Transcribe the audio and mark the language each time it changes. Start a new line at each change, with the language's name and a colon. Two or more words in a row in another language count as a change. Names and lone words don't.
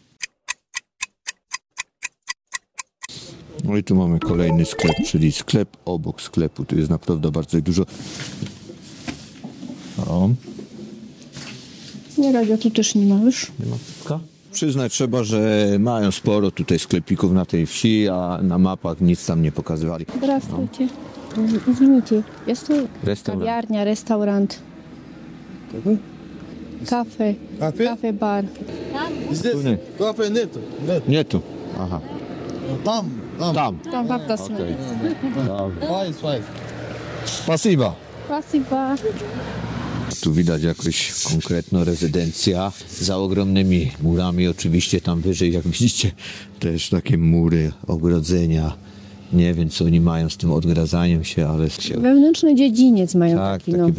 Polish: No i tu mamy kolejny sklep, czyli sklep obok sklepu. Tu jest naprawdę bardzo dużo. O, Nie radio tu też nie ma już. nie ma piwka? Przyznać trzeba, że mają sporo tutaj sklepików na tej wsi, a na mapach nic tam nie pokazywali.
Russian: Здравствуйте. Извините,
Polish: jest tu Restaurant. kawiarnia, restaurant, kafe, Kafe? kafe bar.
Russian: Здесь Нет. кафе нету. Нет.
Polish: Nie tu. Aha.
Russian: Там.
Polish: Tam. Tam warto Okej. Файс. Spasiba. Spasiba. Tu widać jakoś konkretna rezydencja za ogromnymi murami. Oczywiście tam wyżej, jak widzicie, też takie mury, ogrodzenia. Nie wiem, co oni mają z tym odgradzaniem się, ale Wewnętrzny dziedziniec mają tak, taki, takie